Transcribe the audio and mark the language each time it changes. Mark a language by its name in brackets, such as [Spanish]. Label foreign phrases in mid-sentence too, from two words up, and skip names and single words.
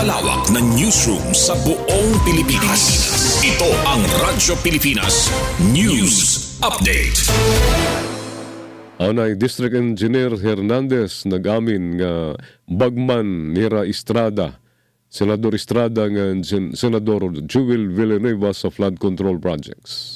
[Filipino] pinakamalawak na newsroom sa buong Pilipinas. Ito ang Radyo Pilipinas News Update. [Hiligaynon] Anay District Engineer Hernandez nag-amin nga bagman nira Estrada, Senador Estrada nga Senador Jewel Villanueva sa flood control projects.